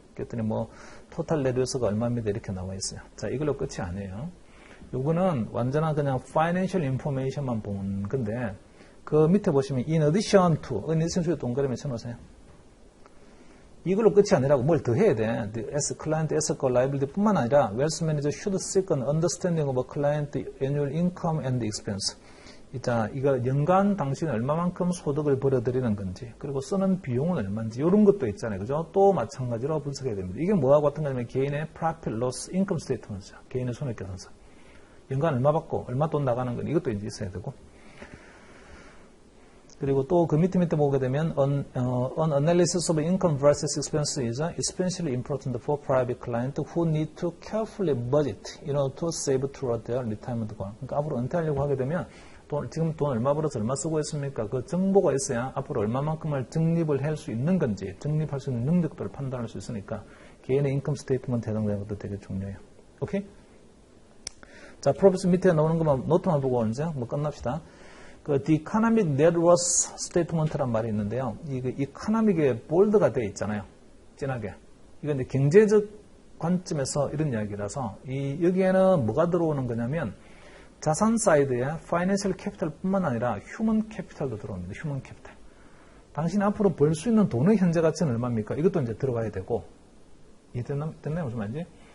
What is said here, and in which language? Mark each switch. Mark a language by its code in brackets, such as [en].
[ko] 그랬더니 뭐 토탈 네트워크가 얼마입니다 이렇게 나와 있어요. 자, 이걸로 끝이 아니에요. 요거는 완전한 그냥 파이낸셜 인포메이션만 본 건데 그 밑에 보시면 [en] in addition to, in addition to [ko] 에 동그라미 쳐놓으세요. 이걸로 끝이 아니라고 뭘 더 해야 돼. [en] as client asset liability [ko] 뿐만 아니라 [en] wealth manager should seek an understanding of a client annual income and expense. [ko] 자, 이거 연간 당신이 얼마만큼 소득을 벌어들이는 건지, 그리고 쓰는 비용은 얼마인지, 이런 것도 있잖아요. 그죠? 또 마찬가지로 분석해야 됩니다. 이게 뭐하고 같은 거냐면 개인의 profit loss income statement이죠. 개인의 손해계산서. 연간 얼마 받고, 얼마 돈 나가는 건 이것도 이제 있어야 되고. 그리고 또 그 밑에 보게 되면 [en] an analysis of income versus expense is especially important for private clients who need to carefully budget in order to save toward their retirement goal. [ko] 그러니까 앞으로 은퇴하려고 하게 되면 지금 돈 얼마 벌어서 얼마 쓰고 있습니까? 그 정보가 있어야 앞으로 얼마만큼을 적립을 할 수 있는 건지, 적립할 수 있는 능력들을 판단할 수 있으니까 개인의 인컴 스테이트먼트 해당되는 것도 되게 중요해요. 오케이? 자, 프로페서 밑에 나오는 것만 노트만 보고 이제 뭐 끝납시다. 그 The Economic Net Worth Statement란 말이 있는데요. 이게 이코노믹에 볼드가 되어 있잖아요. 진하게. 이건 이제 경제적 관점에서 이런 이야기라서 여기에는 뭐가 들어오는 거냐면 자산 사이드에 파이낸셜 캐피탈뿐만 아니라 휴먼 캐피탈도 들어옵니다. 휴먼 캐피탈. 당신이 앞으로 벌 수 있는 돈의 현재 가치는 얼마입니까? 이것도 이제 들어가야 되고. 됐나요? 무슨 말인지?